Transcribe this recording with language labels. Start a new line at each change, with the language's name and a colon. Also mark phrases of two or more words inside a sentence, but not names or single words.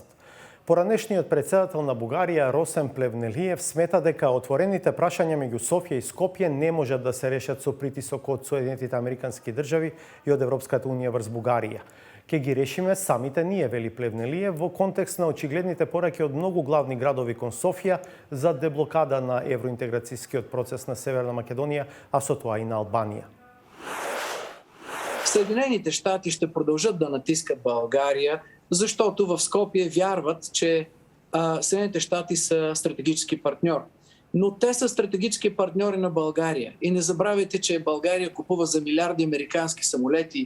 Macedonian: Поранешниот председател на Бугарија Росен Плевнелиев смета дека отворените прашања меѓу Софија и Скопје не можат да се решат со притисок од Соединетите Американски држави и од Европската унија врз Бугарија. Ке ги решиме самите ние, вели Плевнелиев, во контекст на очигледните пораки од многу главни градови кон Софија за деблокада на евроинтеграцијскиот процес на Северна Македонија, а со тоа и на Албанија.
Bulgarian: Съединените щати ще продължат да натискат България, защото в Скопие вярват, че Съединените щати са стратегически партньор. Но те са стратегически партньори на България. И не забравяйте, че България купува за милиарди американски самолети.